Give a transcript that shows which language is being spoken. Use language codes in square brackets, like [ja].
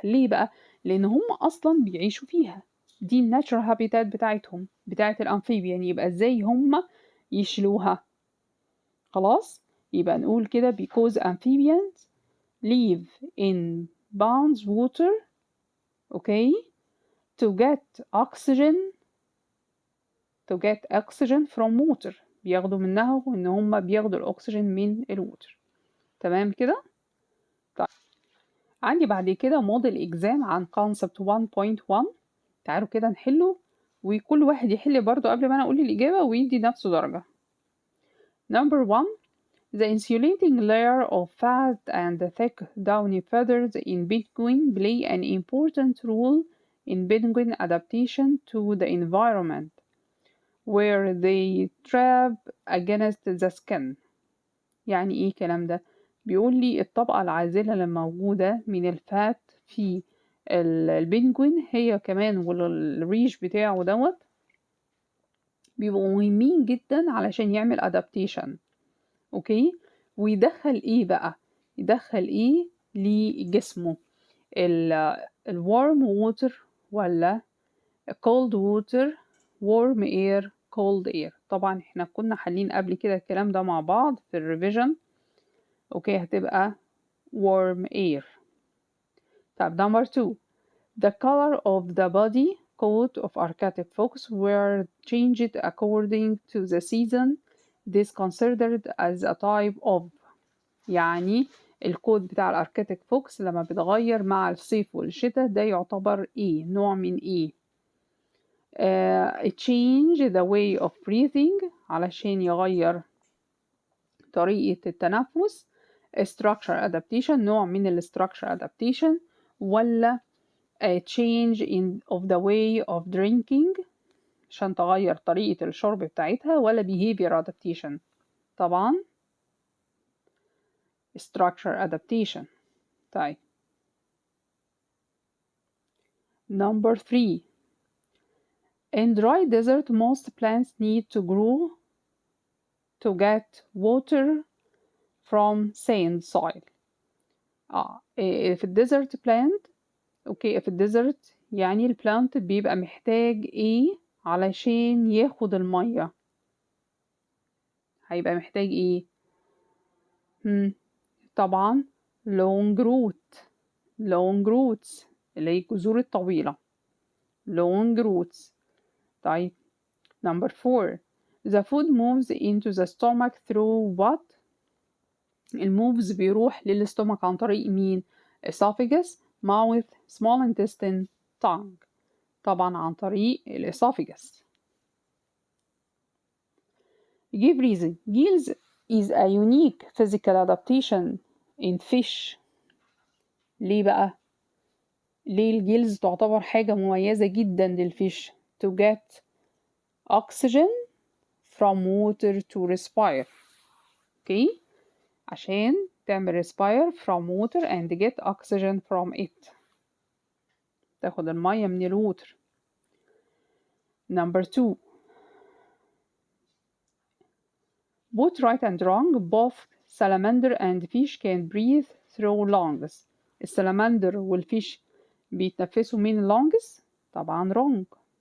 [ar] ليه بقى؟ لأن هم أصلا بيعيشوا فيها، دي الناتشرال هابيتات بتاعتهم بتاعت الأمفيبيان، يبقى ازاي هم يشيلوها؟ خلاص، يبقى نقول كده [en] because amphibians live in ponds water okay to get oxygen from water، [ar] بياخدوا منها وان هم بياخدوا الاكسجين من الووتر. تمام كده. طيب عندي بعد كده موديل اكزام عن concept 1.1، تعالوا كده نحله وكل واحد يحل برضو قبل ما انا اقول الاجابه ويدي نفسه درجه. [en] Number 1 The insulating layer of fat and thick downy feathers in penguin play an important role in penguin adaptation to the environment where they trap against the skin. [ar] يعني ايه الكلام ده؟ بيقول لي الطبقة العازلة اللي موجودة من الفات في البنجوين هي كمان والريش بتاعه دوت بيبقوا مهمين جدا علشان يعمل adaptation. اوكي، ويدخل ايه بقى؟ يدخل ايه لجسمه؟ الورم ووتر ولا [en] cold water warm air cold air؟ [ar] طبعا احنا كنا حالين قبل كده الكلام ده مع بعض في الريفيجن. اوكي، هتبقى [en] warm air. طب number 2 the color of the body coat of Arctic fox were changed according to the season. This considered as a type of. [ar] يعني الكود بتاع الاركتيك فوكس لما بيتغير مع الصيف والشتاء ده يعتبر ايه؟ نوع من ايه؟ [en] change the way of breathing، [ar] علشان يغير طريقة التنفس. [en] structure adaptation، [ar] نوع من [en] structure adaptation. ولا change of the way of drinking، [ar] عشان تغير طريقة الشرب بتاعتها. ولا [en] behavior adaptation؟ [ar] طبعا [en] structure adaptation. طيب Number 3 In dry desert most plants need to grow to get water from sand soil. [ar] في الديزرت plant، اوكي، في الديزرت يعني البلانت بيبقى محتاج ايه علشان ياخد المية؟ هيبقى محتاج ايه؟ طبعا [en] long roots [ar] اللي هي الجذور الطويلة، long roots. [en] طيب Number 4 The food moves into the stomach through what؟ [ar] الموفز بيروح للاستومك عن طريق مين؟ [en] esophagus mouth small intestine tongue. [ar] طبعا عن طريق الاسophagus. [en] Give reason. Gills is a unique physical adaptation in fish. [ar] ليه بقى؟ ليه الجيلز تعتبر حاجة مميزة جدا للفيش؟ [en] to get oxygen from water to respire. okay؟ [ar] عشان تعمل [en] respire from water and get oxygen from it، [ar] تاخد المية من الووتر. [en] Number 2 both right and wrong. Both salamander and fish can breathe through lungs. [ar] السلمندر والفيش بيتنفسوا من lungs؟ طبعا wrong.